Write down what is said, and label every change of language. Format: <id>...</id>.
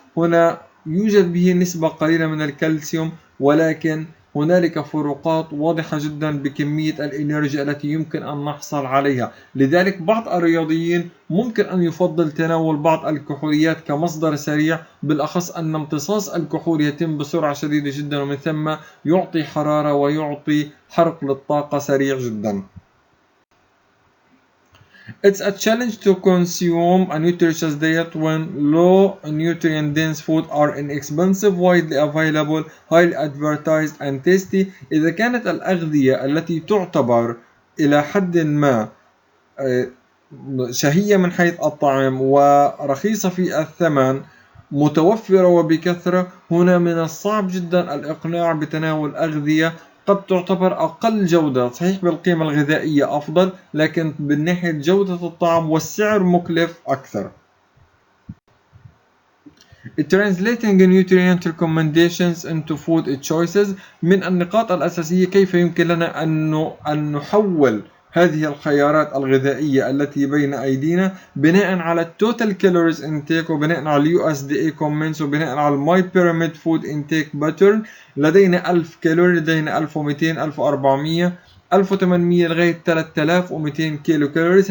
<ar>هنا يوجد به نسبة قليلة من الكالسيوم، ولكن هنالك فروقات واضحة جدا بكمية الإنرجي التي يمكن أن نحصل عليها. لذلك بعض الرياضيين ممكن أن يفضل تناول بعض الكحوليات كمصدر سريع، بالأخص أن امتصاص الكحول يتم بسرعة شديدة جدا، ومن ثم يعطي حرارة ويعطي حرق للطاقة سريع جدا.</ar> <en>It's a challenge to consume a nutritious diet when low nutrient dense food are inexpensive, widely available, highly advertised and tasty.</en> <ar>إذا كانت الأغذية التي تعتبر إلى حد ما شهية من حيث الطعم ورخيصة في الثمن متوفرة وبكثرة، هنا من الصعب جدا الإقناع بتناول أغذية قد تعتبر أقل جودة. صحيح بالقيمة الغذائية أفضل، لكن من ناحية جودة الطعم والسعر مكلف أكثر.</ar> <en>Translating nutrient recommendations into food choices.</en> <ar>من النقاط الأساسية كيف يمكن لنا أن نحول هذه الخيارات الغذائية التي بين أيدينا بناء على التوتال كالوريز انتيك، وبناء على</ar> <en>USDA comments،</en> <ar>وبناء على</ar> <en>MyPyramid food intake pattern.</en> <ar>لدينا 1000 كالوري، لدينا 1200، 1400، 1800 لغاية 3200 كيلو كالوريز.</ar>